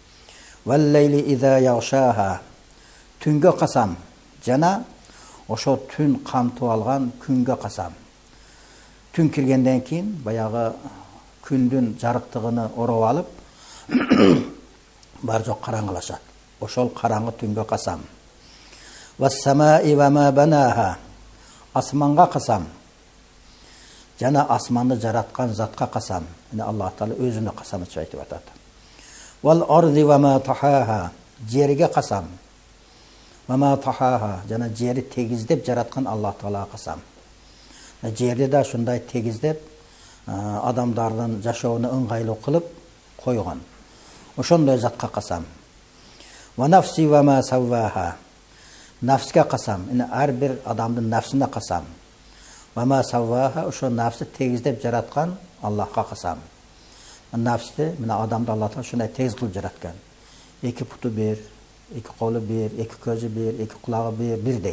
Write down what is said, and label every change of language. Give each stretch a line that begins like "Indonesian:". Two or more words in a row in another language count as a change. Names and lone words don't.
Arabic: والليل إذا يغشاها.
Kyrgyz: Түнгө касам. Жана ошо түн камтып алган күнгө касам. Түн киргенден кийин баягы күндүн жарыктыгыны ороп алып, бар жок караңгылашат. Ошол караңгы түнгө касам.
Arabic: والسماء وما بناها.
Kyrgyz: Асманга касам. Жана асманды жараткан затка касам. Аллах Таала өзүнө касам айтып атат.
Arabic: والأرض وما طحاها.
Kyrgyz: Жерге касам.
Arabic: وما طحاها.
Kyrgyz: Жана жери тегиздеп жараткан Аллах Таалага касам. Жерди да шундай тегиздеп адамдардын жашоону ыңгайлуу кылып койгон. Ошондой затка касам.
Arabic: ونفس وما سواها.
Kyrgyz: Нафске касам. Ар бир адамдын нафсине касам.
Arabic: وما سواها.
Kyrgyz: Ошо нафсти тегиздеп жараткан Аллахка касам. Нафсти мына адамды Аллах Таала шундай тегиз кылып жараткан. Эки путу бир, эки колу бир, эки көзү бир, эки кулагы бир, бирдей.